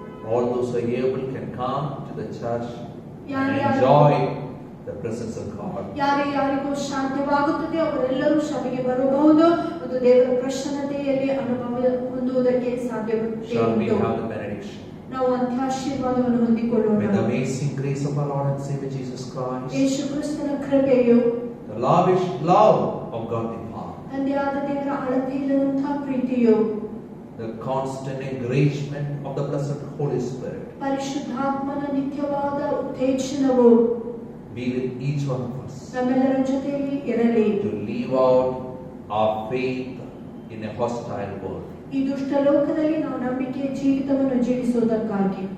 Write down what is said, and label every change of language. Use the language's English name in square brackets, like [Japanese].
[English] All those who are able can come to the church and enjoy the presence of God. [Kannada] ಯಾರಿಗೂ ಸಾಧ್ಯವಾಗುತ್ತದೆ ಅವರೆಲ್ಲರೂ ಸಭೆಗೆ ಬರಬಹುದು ಮತ್ತು ದೇವರ ಪ್ರಸನ್ನತೆಯಲ್ಲಿ ಅನುಭವ ಹೊಂದುವುದಕ್ಕೆ ಸಾಧ್ಯವಿದೆ. [English] Shall we have the benediction? [Kannada] ನಾವು ಅಂತ್ಯಾಶೀರ್ವಾದವನ್ನು ಹೊಂದಿಕೊಳ್ಳೋಣ. [English] May the amazing grace of our Lord and Savior Jesus Christ, [Kannada] ಯೇಸು ಕ್ರಿಸ್ತನ ಕೃಪೆಯು, [English] the lavish love of God the Father, [Kannada] ತಂದೆಯಾದ ದೇವರ ಅಳತೆಯಿಲ್ಲದಂತಹ ಪ್ರೀತಿಯು, [English] the constant encouragement of the blessed Holy Spirit, [Kannada] ಪರಿಶುದ್ಧಾತ್ಮನ ನಿತ್ಯವಾದ ಉತ್ತೇಜನವು [English] be with each one of us [Kannada] ನಮ್ಮೆಲ್ಲರ ಜೊತೆಯಲ್ಲಿ ಇರಲಿ. [English] to live out our faith in a hostile world. [Kannada] ಈ ದುಷ್ಟ ಲೋಕದಲ್ಲಿ ನಾವು ನಂಬಿಕೆಯ ಜೀವಿತವನ್ನು ಜೀವಿಸುವುದಕ್ಕಾಗಿ